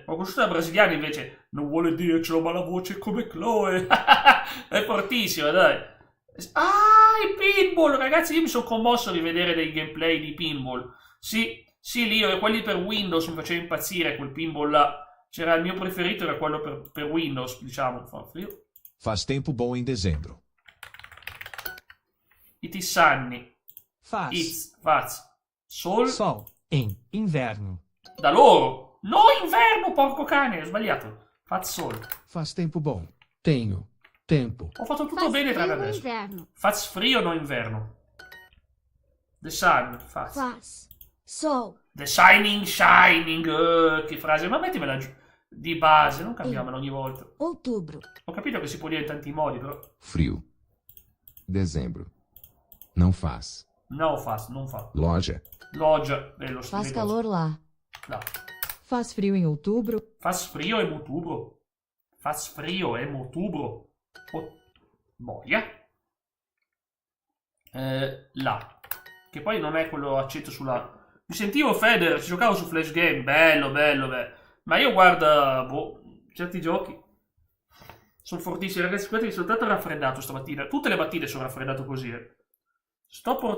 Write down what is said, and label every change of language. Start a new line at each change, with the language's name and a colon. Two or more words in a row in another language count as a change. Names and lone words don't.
Italian: Ho conosciuto la brasiliana invece. Non vuole dircelo, ma la voce è come Chloe. È fortissima, dai. I pinball! Ragazzi, io mi sono commosso a rivedere dei gameplay di pinball. Sì, lì, quelli per Windows mi faceva impazzire, quel pinball là. C'era il mio preferito, era quello per Windows, diciamo.
Portuguese: Faz tempo bom em dezembro. I tissanni. Faz. Sol em inverno.
Italian: Da loro. No, inverno, porco cane, ho sbagliato.
Portuguese: Faz sol. Faz tempo bom. Tenho. Tempo.
Italian: Ho fatto tutto bene tranne adesso. Inverno.
Portuguese: Faz frio, no inverno.
English: The sun.
Portuguese: Faz. Sol.
English: The shining.
Italian: Che frase. Ma mettimela giù. Di base, non cambiamela ogni volta.
Portuguese: Outubro.
Italian: Ho capito che si può dire in tanti modi, però.
Portuguese: Frio. Dezembro. Não faz. No, faz,
Italian: non fa.
Portuguese: Loja.
Italian: Loggia.
Portuguese: Faz calor lá.
Italian: Là.
Portuguese: Faz frio em outubro. Faz frio in outubro. Faz frio in outubro.
Italian: Boia. Là. Che poi non è quello accento sulla... Mi sentivo Federer, ci giocavo su Flash Game. Bello. Ma io guarda, certi giochi sono fortissimi. Ragazzi, guardate che sono tanto raffreddato stamattina. Tutte le mattine sono raffreddato così.